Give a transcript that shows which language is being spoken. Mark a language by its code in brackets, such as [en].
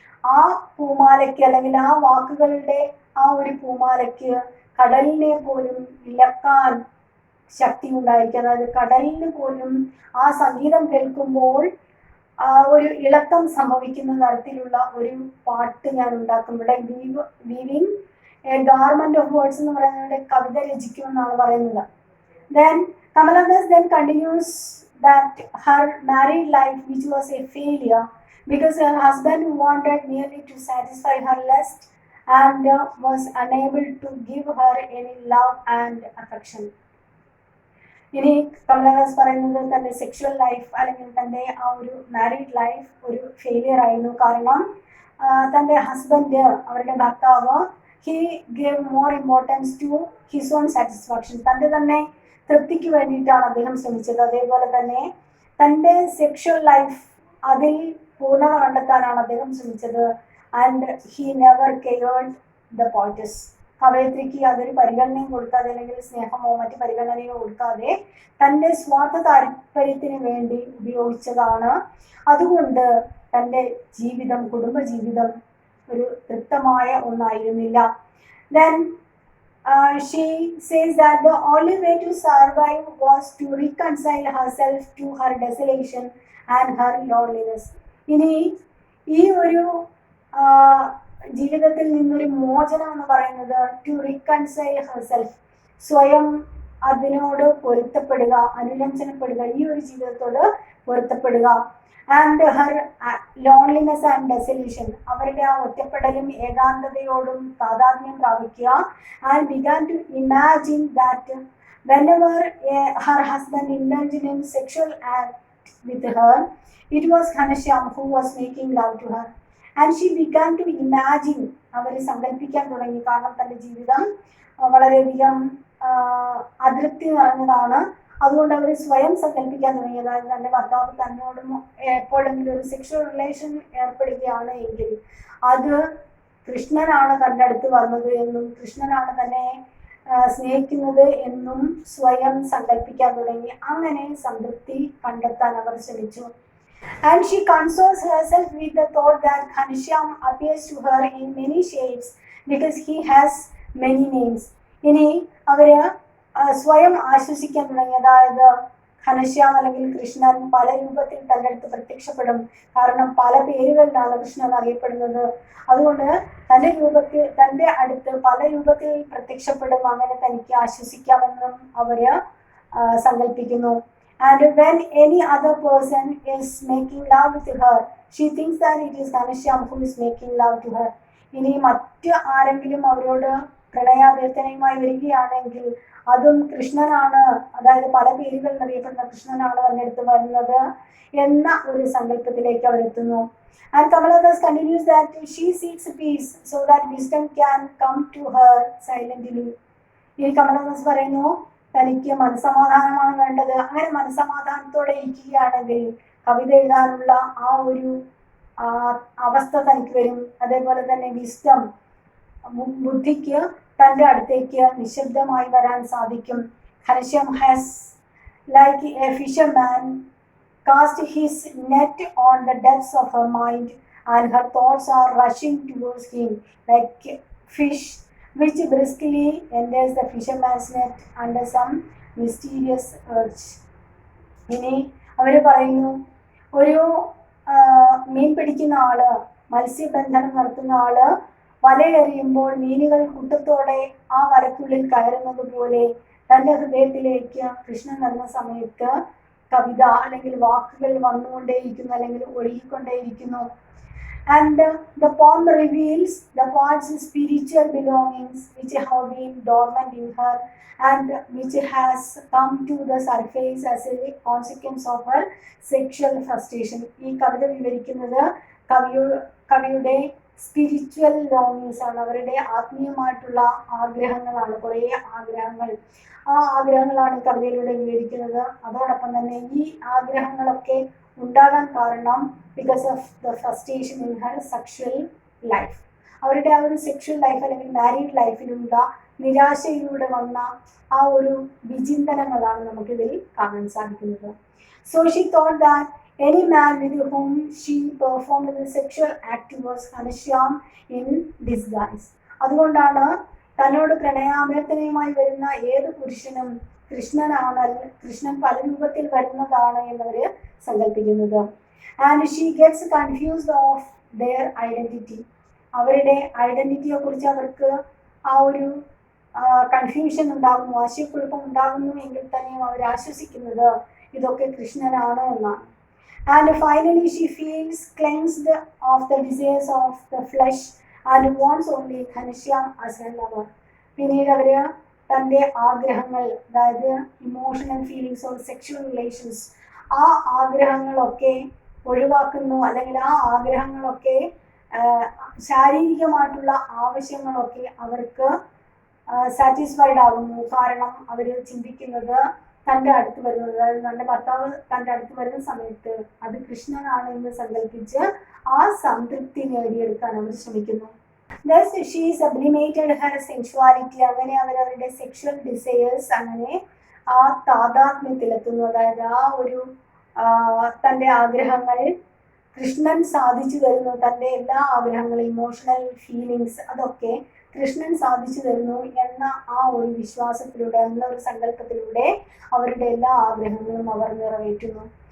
[ml] ആ പൂമാലയ്ക്ക് അല്ലെങ്കിൽ ആ വാക്കുകളുടെ ആ ഒരു പൂമാലയ്ക്ക് കടലിനെ പോലും ഇളക്കാൻ ശക്തി ഉണ്ടായിരിക്കും. അതായത് കടലിന് പോലും ആ സംഗീതം കേൾക്കുമ്പോൾ ഒരു ഇളക്കം സംഭവിക്കുന്ന തരത്തിലുള്ള ഒരു പാട്ട് ഞാൻ ഉണ്ടാക്കും. ഇവിടെ [en] weaving a garment of words [ml] എന്ന് പറയുന്നത് കവിത രചിക്കുമെന്നാണ് പറയുന്നത്. [en] Then Kamala then continues that her married life, which was a failure because her husband wanted merely to satisfy her lust and was unable to give her any love and affection. [ml] ഇനി കമലാദാസ് പറയുന്നത് തൻ്റെ sexual life അല്ലെങ്കിൽ തൻ്റെ ആ ഒരു married life ഒരു failure ആയിരുന്നു. കാരണം തൻ്റെ ഹസ്ബൻഡ്, അവരുടെ ഭർത്താവ്, [en] he gave more importance to his own satisfaction, [ml] തൻ്റെ തന്നെ തൃപ്തിക്ക് വേണ്ടിയിട്ടാണ് അദ്ദേഹം ശ്രമിച്ചത്. അതേപോലെ തന്നെ തൻ്റെ സെക്ഷൽ ലൈഫ് അതിൽ പൂർണ്ണത കണ്ടെത്താനാണ് അദ്ദേഹം ശ്രമിച്ചത്. [en] and he never cared the poetess, [ml] കവയത്രിക്ക് അതൊരു പരിഗണനയും കൊടുക്കാതെ അല്ലെങ്കിൽ സ്നേഹമോ മറ്റു പരിഗണനയോ കൊടുക്കാതെ തൻ്റെ സ്വാർത്ഥ താല്പര്യത്തിന് വേണ്ടി ഉപയോഗിച്ചതാണ്. അതുകൊണ്ട് തൻ്റെ ജീവിതം, കുടുംബജീവിതം ഒരു തൃപ്തമായ ഒന്നായിരുന്നില്ല. [en] Then she says that the only way to survive was to reconcile herself to her desolation and her loneliness. [ml] ഇനി ഈ ഒരു ജീവിതത്തിൽ നിന്നൊരു മോചനം എന്ന് പറയുന്നത് [en] to reconcile herself, [ml] സ്വയം അതിനോട് പൊരുത്തപ്പെടുക, അനുരഞ്ജനപ്പെടുക, ഈ ഒരു ജീവിതത്തോട് പൊരുത്തപ്പെടുക. [en] and her loneliness and desolation, [ml] അവരുടെ ആ ഒറ്റപ്പെടലും ഏകാന്തതയോടും താതാത്മ്യം പ്രാപിക്കുക. [en] And began to imagine that whenever her husband indulged in sexual act with her, it was Ghanashyam who was making love to her. And she began to imagine, [ml] അവർ സങ്കല്പിക്കാൻ തുടങ്ങി. കാരണം തൻ്റെ ജീവിതം വളരെയധികം അതൃപ്തി നിറഞ്ഞതാണ്. അതുകൊണ്ട് അവർ സ്വയം സങ്കല്പിക്കാൻ തുടങ്ങി. അതായത് തൻ്റെ ഭർത്താവ് തന്നോടും എപ്പോഴെങ്കിലും ഒരു സെക്ഷൽ റിലേഷൻ ഏർപ്പെടുകയാണ് എങ്കിൽ അത് കൃഷ്ണനാണ് തൻ്റെ അടുത്ത് വന്നത് എന്നും കൃഷ്ണനാണ് തന്നെ സ്നേഹിക്കുന്നത് എന്നും സ്വയം സങ്കല്പിക്കാൻ തുടങ്ങി. അങ്ങനെ സംതൃപ്തി കണ്ടെത്താൻ അവർ ശ്രമിച്ചു. [en] And she consoles herself with the thought that Ghanashyam appears to her in many shapes because he has many names. [ml] ഇനി അവര് സ്വയം ആശ്വസിക്കാൻ തുടങ്ങി. അതായത് ഘനശ്യാം അല്ലെങ്കിൽ കൃഷ്ണൻ പല രൂപത്തിൽ തൻ്റെ അടുത്ത് പ്രത്യക്ഷപ്പെടും. കാരണം പല പേരുകളിലാണ് കൃഷ്ണൻ അറിയപ്പെടുന്നത്. അതുകൊണ്ട് തൻ്റെ അടുത്ത് പല രൂപത്തിൽ പ്രത്യക്ഷപ്പെടും. അങ്ങനെ തനിക്ക് ആശ്വസിക്കാമെന്നും അവര് സങ്കല്പിക്കുന്നു. [en] And when any other person is making love with her, she thinks that it is Ghanashyam who is making love to her. [ml] ഇനി മറ്റ് ആരെങ്കിലും അവരോട് പ്രണയാഭ്യർത്ഥനയുമായി വരികയാണെങ്കിൽ അതും കൃഷ്ണനാണ്, അതായത് പല പേരുകളിൽ അറിയപ്പെടുന്ന കൃഷ്ണനാണ് തന്നെ അടുത്ത് വരുന്നത് എന്ന ഒരു സങ്കല്പത്തിലേക്ക് അവരെത്തുന്നു. [en] And Kamala thus continues that she seeks peace so that wisdom can come to her silently. [ml] ഇനി കമല ദാസ് പറയുന്നു, തനിക്ക് മനസ്സമാധാനമാണ് വേണ്ടത്. അങ്ങനെ മനസ്സമാധാനത്തോടെ ഇരിക്കുകയാണെങ്കിൽ കവിത എഴുതാനുള്ള ആ ഒരു അവസ്ഥ തനിക്ക് വരും. അതേപോലെ തന്നെ വിസ്ഡം, ബുദ്ധിക്ക് തൻ്റെ അടുത്തേക്ക് നിശബ്ദമായി വരാൻ സാധിക്കും. [en] Ghanashyam has, like a fisherman, cast his net on the depths of her mind and her thoughts are rushing towards him like fish which briskly enters the fisherman's net under some mysterious urge. [ml] ഇനി അവർ പറയുന്നു, ഒരു മീൻ പിടിക്കുന്ന ആള്, മത്സ്യബന്ധനം നടത്തുന്ന ആള് വലയെറിയുമ്പോൾ മീനുകൾ കൂട്ടത്തോടെ ആ വലയ്ക്കുള്ളിൽ കയറുന്നത് പോലെ തൻ്റെ ഹൃദയത്തിലേക്ക് കൃഷ്ണൻ വരുന്ന സമയത്ത് കവിത അല്ലെങ്കിൽ വാക്കുകൾ വന്നുകൊണ്ടേയിരിക്കുന്നു, അല്ലെങ്കിൽ ഒഴുകിക്കൊണ്ടേയിരിക്കുന്നു. [en] And the poem reveals the poet's spiritual belongings which have been dormant in her and which has come to the surface as a consequence of her sexual frustration. [ml] ഈ കവിത വിവരിക്കുന്നത് കവിയുടെ സ്പിരിച്വൽ ലോങ്ങിങ്സ് ആണ്, അവരുടെ ആത്മീയമായിട്ടുള്ള ആഗ്രഹങ്ങളാണ്, കുറേ ആഗ്രഹങ്ങൾ. ആ ആഗ്രഹങ്ങളാണ് കവിതയിലൂടെ വിവരിക്കുന്നത്. അതോടൊപ്പം തന്നെ ഈ ആഗ്രഹങ്ങളൊക്കെ ഉണ്ടാകാൻ കാരണം [en] because of the frustration in her sexual life, [ml] അവരുടെ ആ ഒരു സെക്ഷൽ ലൈഫ് അല്ലെങ്കിൽ മാരീഡ് ലൈഫിലുള്ള നിരാശയിലൂടെ വന്ന ആ ഒരു വിചിന്തനങ്ങളാണ് നമുക്കിതിൽ കാണാൻ സാധിക്കുന്നത്. [en] So she thought that any man with whom she performed the sexual act was Ghanashyam in disguise. [ml] അതുകൊണ്ടാണ് തന്നോട് പ്രണയാഭ്യർത്ഥനയുമായി വരുന്ന ഏത് പുരുഷനും കൃഷ്ണൻ പല രൂപത്തിൽ വരുന്നതാണ് എന്നവർ സങ്കല്പിക്കുന്നത്. [en] And she gets confused of their identity. [ml] അവരുടെ ഐഡന്റിറ്റിയെ കുറിച്ച് അവർക്ക് ആ ഒരു കൺഫ്യൂഷൻ ഉണ്ടാകുന്നു, ആശയക്കുഴപ്പം ഉണ്ടാകുന്നു എങ്കിൽ തന്നെയും അവർ ആശ്വസിക്കുന്നത് ഇതൊക്കെ കൃഷ്ണനാണ് എന്നാണ്. [en] And finally she feels cleansed of the desires of the flesh and wants only Ghanashyam as her lover. [ml] പിന്നീട് അവർ തൻ്റെ ആഗ്രഹങ്ങൾ, അതായത് [en] emotional feelings of sexual relations, [ml] ആ ആഗ്രഹങ്ങളൊക്കെ ഒഴിവാക്കുന്നു, അല്ലെങ്കിൽ ആ ആഗ്രഹങ്ങളൊക്കെ ശാരീരികമായിട്ടുള്ള ആവശ്യങ്ങളൊക്കെ അവർക്ക് സാറ്റിസ്ഫൈഡ് ആകുന്നു. കാരണം അവർ ചിന്തിക്കുന്നത് തൻ്റെ അടുത്ത് വരുന്നത്, അതായത് തൻ്റെ ഭർത്താവ് തൻ്റെ അടുത്ത് വരുന്ന സമയത്ത് അത് കൃഷ്ണനാണ് എന്ന് സങ്കല്പിച്ച് ആ സംതൃപ്തി നേടിയെടുക്കാൻ അവർ ശ്രമിക്കുന്നു. [en] Thus she sublimated her sensuality. [ml] അങ്ങനെ അവരവരുടെ സെക്ഷൽ ഡിസയേഴ്സ് അങ്ങനെ ആ താതാത്മ്യത്തിലെത്തുന്നു. അതായത് ആ ഒരു തൻ്റെ ആഗ്രഹങ്ങൾ കൃഷ്ണൻ സാധിച്ചു തരുന്നു, തൻ്റെ എല്ലാ ആഗ്രഹങ്ങളും ഇമോഷണൽ ഫീലിങ്സ് അതൊക്കെ കൃഷ്ണൻ സാധിച്ചു തരുന്നു എന്ന ആ ഒരു വിശ്വാസത്തിലൂടെ, എന്ന ഒരു സങ്കല്പത്തിലൂടെ അവരുടെ എല്ലാ ആഗ്രഹങ്ങളും അവർ നിറവേറ്റുന്നു.